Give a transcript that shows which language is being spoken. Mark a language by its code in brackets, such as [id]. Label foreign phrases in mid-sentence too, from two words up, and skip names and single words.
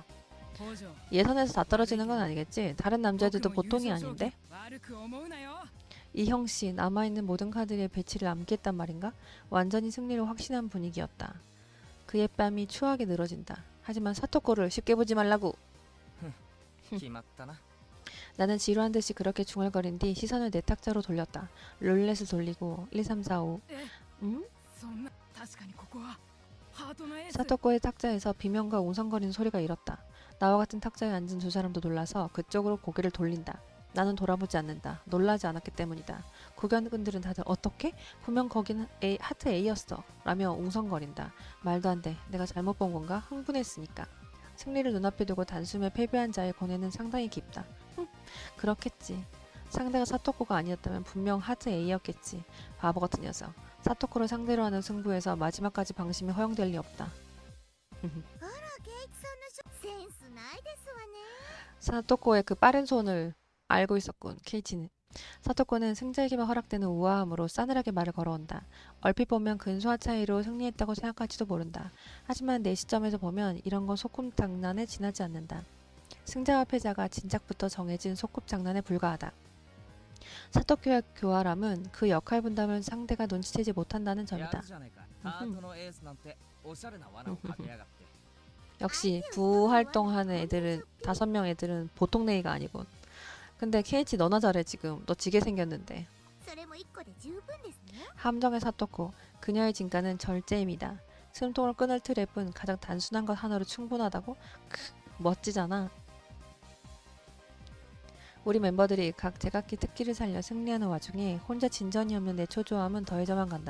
[ko] 예선에서 다 떨어지는 건 아니겠지? 다른 남자들도 보통이 아닌데? 이형씨, 남아있는 모든 카드의 배치를 암기했단 말인가? 완전히 승리로 확신한 분위기였다. 그의 뺨이 추하게 늘어진다. 하지만 사토코를 쉽게 보지 말라고. [ja] 決まったな。 [ko] 나는 지루한 듯이 그렇게 중얼거린 뒤 시선을 내 탁자로 돌렸다. 룰렛을 돌리고 1, 2, 3, 4, 5. 응? 사토코의 탁자에서 비명과 웅성거리는 소리가 일었다. 나와 같은 탁자에 앉은 두 사람도 놀라서 그쪽으로 고개를 돌린다. 나는 돌아보지 않는다. 놀라지 않았기 때문이다. 구경꾼들은 다들 어떻게? 분명 거긴 하트 A였어. 라며 웅성거린다. 말도 안 돼. 내가 잘못 본 건가? 흥분했으니까. 승리를 눈앞에 두고 단숨에 패배한 자의 고뇌는 상당히 깊다. 그렇겠지. 상대가 사토코가 아니었다면 분명 하트 A였겠지. 바보 같은 녀석. 사토코를 상대로 하는 승부에서 마지막까지 방심이 허용될 리 없다. [ja] あら、ケイチさんのセンスないですわね。 [ko] 사토코의 그 빠른 손을 알고 있었군. 케이치는. 사토코는 승자에게만 허락되는 우아함으로 싸늘하게 말을 걸어온다. 얼핏 보면 근소한 차이로 승리했다고 생각할지도 모른다. 하지만 내 시점에서 보면 이런 건 소꿉 장난에 지나지 않는다. 승자와 패자가 진작부터 정해진 소꿉 장난에 불과하다. 사토코의 교활함은 그 역할 분담을 상대가 눈치채지 못한다는 [ja] や [ko] 점이다. [ja] るじゃないか。ハートのエースなんておしゃれな罠をかけやがって。 [ko] 역시 부활동하는 애들은 5명 애들은 보통 내기가 아니군. 근데 케이치 너나 잘해 지금. 너 지게 생겼는데. [ja] それも一個で十分ですね。 [ko] 함정의 사토코. 그녀의 진가는 절제임이다. 숨통을 끊을 트랩은 가장 단순한 것 하나로 충분하다고? 멋지잖아. 우리 멤버들이 각 제각기 특기를 살려 승리하는 와중에 혼자 진전이 없는 내 초조함은 더해져만 간다.